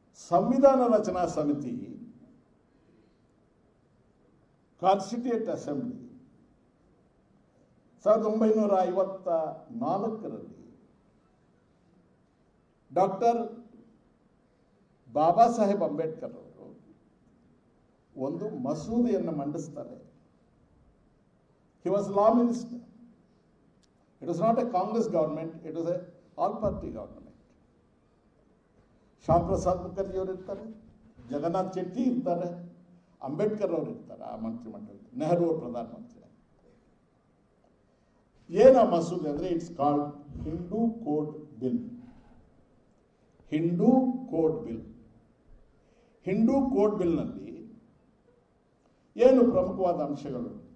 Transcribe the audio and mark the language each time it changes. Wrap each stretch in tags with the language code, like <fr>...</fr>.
<kn>ಸಂವಿಧಾನ ರಚನಾ ಸಮಿತಿ constituent assembly 1954ರಲ್ಲಿ doctor Baba Saheb Ambedkar ಅವರು ಒಂದು ಮಸೂದೆಯನ್ನು ಮಂಡಿಸ್ತಾರೆ.</kn> <en>He was law minister. It was not a Congress government, it was a all-party government.</en> <kn>Shyam Prasad Mukherjee ಅವರು ಇರ್ತಾರೆ, ಜಗನ್ನಾಥ್ ಚೆಟ್ಟಿ ಇರ್ತಾರೆ, ಅಂಬೇಡ್ಕರ್ ಅವರು ಇರ್ತಾರೆ ಆ ಮಂತ್ರಿಮಂಡಲದಲ್ಲಿ, ನೆಹರು ಅವರು ಪ್ರಧಾನಮಂತ್ರಿ. ಏನು ಆ ಮಸೂದೆ ಅಂದರೆ,</kn> <en>it's called</en> <kn>Hindu code bill. Hindu code bill. Hindu code ಬಿಲ್ನಲ್ಲಿ ಏನು ಪ್ರಮುಖವಾದ ಅಂಶಗಳು?</kn>